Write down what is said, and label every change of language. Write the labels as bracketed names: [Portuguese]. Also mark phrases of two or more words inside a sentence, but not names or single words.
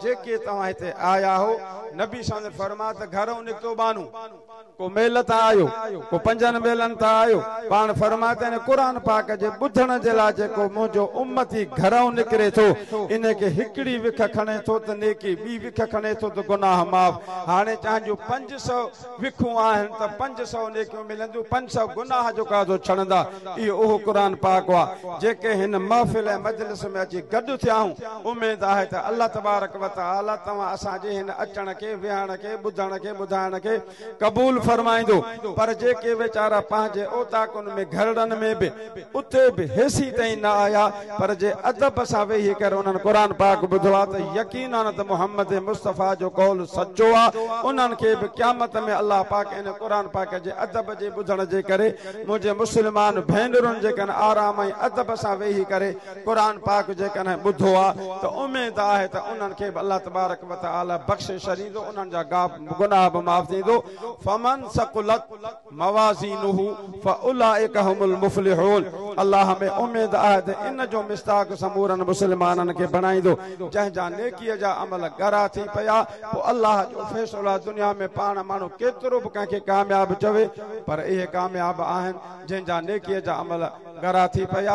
[Sindhi] जेके तव्हां हिते आया हो, नबी साईं फरमा त घरों निकितो बानू, को मेल तां आयो, को पंजनि मेलनि तां आयो, पाण फरमाते आहिनि क़ुरान पाक जे ॿुधण जे लाइ जेको मुंहिंजो उम्मती घरों निकिरे थो, इन खे हिकिड़ी विख खणे थो त नेकी, ॿी विख खणे थो त गुनाह माफ़। हाणे तव्हांजो 500 विखूं आहिनि त 500 नेकियूं मिलंदियूं, 500 गुनाह जो काज़ो छॾंदा। इहो उहो क़ुरान पाक आहे। जेके हिन महफ़िल ऐं मजलिस में अची गॾु थियाऊं, उमेद आहे त [Arabic] الله تبارك وتعالى [Sindhi] तव्हां असांजे हिन अचण खे, विहण खे, ॿुधण खे, ॿुधाइण खे क़बूल फरमाईंदो। पर जेके वीचारा पंहिंजे ओताकुनि में, घरनि में बि, उते बि हेसी ताईं न आया, पर जे अदब सां वेही करे उन्हनि क़ुरान पाक ॿुधो आहे त यकीनन त मुहम्मद मुस्तफ़ा जो कौल सचो आहे। उन्हनि खे बि क़यामत में अल्लाह पाक इन क़ुरान पाक जे अदब जे ॿुधण जे करे मुंहिंजे मुस्लमान भेनरुनि जेकॾहिं आराम ऐं अदब सां वेही करे क़ुरान पाक जेकॾहिं ॿुधो आहे त उमेद आहे त उन्हनि खे बि [Arabic] الله تبارك وتعالى [Sindhi] बख़्शे छॾींदो, उन्हनि जा गुनाह बि माफ़ थींदो। [Arabic] فمن ثقلت موازينه فأولئك هم المفلحون. [Sindhi] अल्लाह में उमेद आहे त इन जो मिस्ताक समूरनि मुस्लमाननि खे बणाईंदो। जंहिंजा नेकीअ जा अमल गरा थी पिया, पोइ अल्लाह जो फ़ैसिलो आहे। दुनिया में पाण माण्हू केतिरो बि कंहिंखे कामयाब चवे, पर इहे कामयाब आहिनि जंहिंजा नेकीअ जा अमल गरा थी पिया।